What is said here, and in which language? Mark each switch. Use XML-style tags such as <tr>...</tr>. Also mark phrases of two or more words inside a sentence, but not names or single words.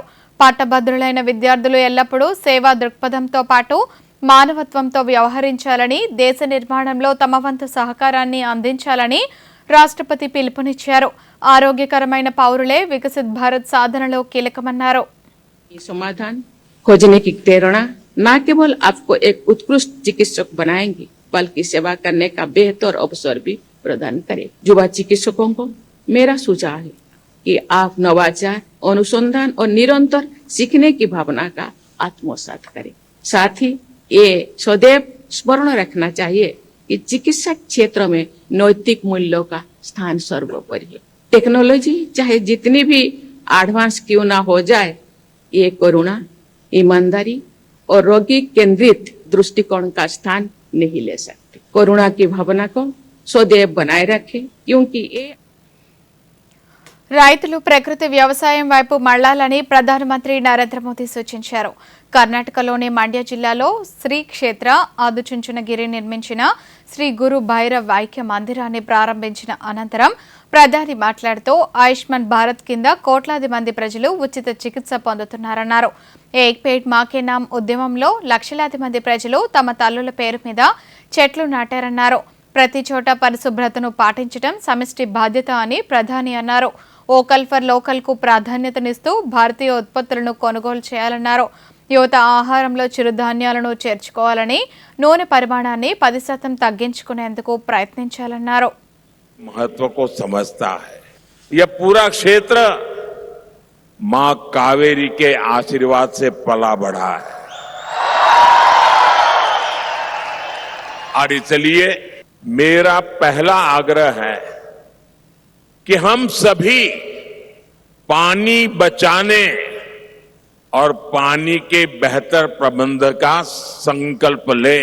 <te>పట్టభద్రులైన విద్యార్థులు ఎల్లప్పుడూ సేవా దృక్పథంతో పాటు మానవత్వంతో వ్యవహరించాలని, దేశ నిర్మాణంలో తమ వంతు సహకారాన్ని అందించాలని రాష్ట్రపతి పిలుపునిచ్చారు. ఆరోగ్యకరమైన పౌరులే వికసిత్ భారత్ సాధనలో కీలకమన్నారు.</te> <hi>ఈ समाधान खोजने की प्रेरणा न केवल आपको एक उत्कृष्ट चिकित्सक बनाएंगी बल्कि सेवा करने का बेहतर अवसर भी प्रदान करे. युवा चिकित्सकों को मेरा सुझाव है कि आप नवाचार, अनुसंधान और निरंतर सीखने की भावना का आत्मसात करें. साथ ही ये सदैव स्मरण रखना चाहिए कि चिकित्सा क्षेत्र में नैतिक मूल्यों का स्थान सर्वोपरि है. टेक्नोलॉजी चाहे जितनी भी एडवांस क्यों ना हो जाए, ये करुणा, ईमानदारी और रोगी केंद्रित दृष्टिकोण का स्थान नहीं ले सकती. करुणा की भावना को सदैव बनाए रखें क्योंकि ये</hi> <te>రైతులు ప్రకృతి వ్యవసాయం వైపు మళ్లాలని ప్రధానమంత్రి నరేంద్ర మోదీ సూచించారు. కర్ణాటకలోని మండ్య జిల్లాలో శ్రీ క్షేత్ర ఆదుచుంచునగిరి నిర్మించిన శ్రీ గురు భైరవ్ ఐక్య మందిరాన్ని ప్రారంభించిన అనంతరం ప్రధాని మాట్లాడుతూ ఆయుష్మాన్ భారత్ కింద కోట్లాది మంది ప్రజలు ఉచిత చికిత్స పొందుతున్నారన్నారు. ఏక్ పేడ్ మాకే నామ్ ఉద్యమంలో లక్షలాది మంది ప్రజలు తమ తల్లుల పేరు మీద చెట్లు నాటారన్నారు. ప్రతి చోట పరిశుభ్రతను పాటించడం సమిష్టి బాధ్యత అని ప్రధాని అన్నారు. ఓకల్ ఫర్ లోకల్ కు ప్రాధాన్యతనిస్తూ భారతీయ ఉత్పత్తులను కొనుగోలు చేయాలన్నారు. యువత ఆహారంలో చిరుధాన్యాలను చేర్చుకోవాలని, నూనె పరిమాణాన్ని 10% తగ్గించుకునేందుకు ప్రయత్నించాలన్నారు.</te> <hi>महत्व को समझता है. यह पूरा क्षेत्र मां कावेरी के आशीर्वाद से पला बढ़ा है और इसलिए मेरा पहला आग्रह है कि हम सभी पानी बचाने और पानी के बेहतर प्रबंध का संकल्प लें.</hi>